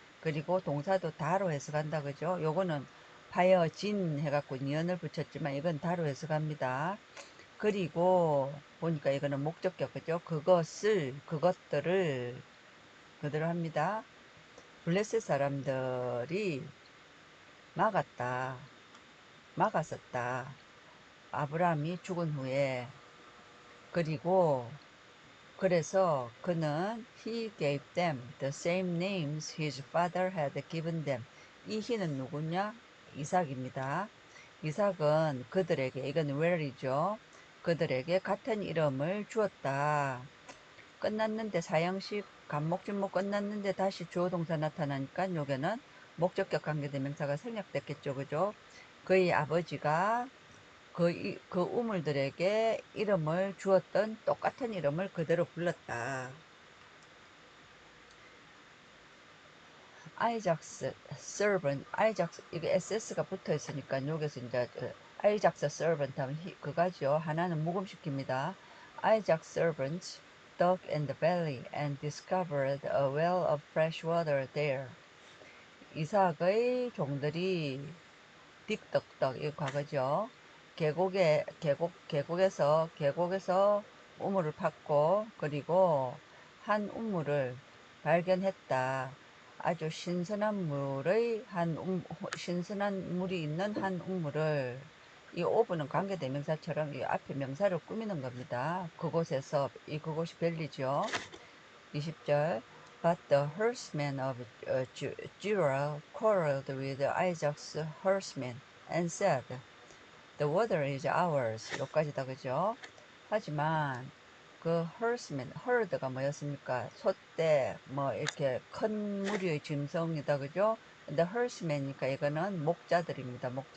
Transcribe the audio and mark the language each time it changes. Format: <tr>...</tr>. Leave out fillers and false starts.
<ko>그리고 동사도 다로 해석한다. 그죠? 요거는 파여진 해갖고 니은을 붙였지만 이건 다로 해석합니다. 그리고 보니까 이거는 목적격, 그죠? 그것들을 그대로 합니다. 블레셋 사람들이 막았다. 막았었다. 아브라함이 죽은 후에. 그리고 그래서 그는</ko> <en>he gave them the same names his father had given them.</en> <ko>이 he는 누구냐? 이삭입니다. 이삭은 그들에게, 이건 where이죠. 그들에게 같은 이름을 주었다. 끝났는데 사형식 간목진목 끝났는데 다시 주어 동사 나타나니까 요게는 목적격 관계대명사가 생략됐겠죠, 그죠? 그의 아버지가 그 우물들에게 이름을 주었던 똑같은 이름을 그대로 불렀다. 아이작스 servant, 아이작스 이게 SS가 붙어 있으니까 여기서 이제 아이작스 servant 하면 그가죠. 하나는 묵음시킵니다.</ko> <en>아이작스 servants dug in the valley and discovered a well of fresh water there.</en> <ko>이삭의 종들이 딕덕덕 이 과거죠. 계곡에서 우물을 팠고 그리고 한 우물을 발견했다. 아주 신선한 물이 있는 한 우물을, 이 오브는 관계대명사처럼 이 앞에 명사를 꾸미는 겁니다. 그곳이 벨리죠. 20절.</ko> <en>But the herdsmen of Gerar quarreled with Isaac's herdsmen and said, The water is ours.</en> <ko>여기까지다, 그죠? 하지만 그 herd가 뭐였습니까? 소떼, 뭐 이렇게 큰 무리의 짐승이다, 그죠? 근데 herdsmen이니까 이거는 목자들입니다.</ko>